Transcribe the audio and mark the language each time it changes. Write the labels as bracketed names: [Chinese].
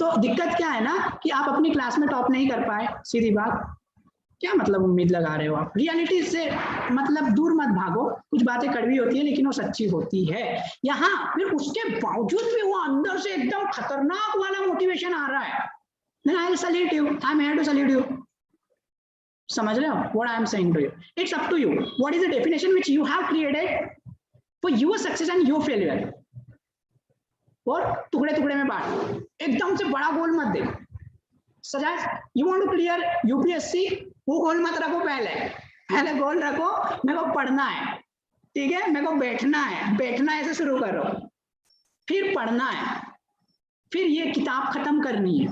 [Hindi] तो दिक्कत क्या है ना कि आप अपनी क्लास में टॉप नहीं कर पाए, सीधी बात। क्या मतलब उम्मीद लगा रहे हो आप? रियलिटी से मतलब दूर मत भागो। कुछ बातें कड़वी होती है लेकिन वो सच्ची होती है। यहाँ फिर उसके बावजूद भी वो अंदर से एकदम खतरनाक वाला मोटिवेशन आ रहा है, [English] then I'll salute you. I'm here to salute you. [Hindi] समझ रहे हो [English] what I am saying to you? It's up to you. What is the definition which you have created for your success and your failure? [Hindi] और टुकड़े टुकड़े में बांट, एकदम से बड़ा गोल मत दे। सजा, [English] you want to clear UPSC, [Hindi] वो गोल मत रखो। पहले गोल रखो मेरे को पढ़ना है, ठीक है, मेरे को बैठना ऐसे शुरू करो, फिर पढ़ना है, फिर ये किताब खत्म करनी है।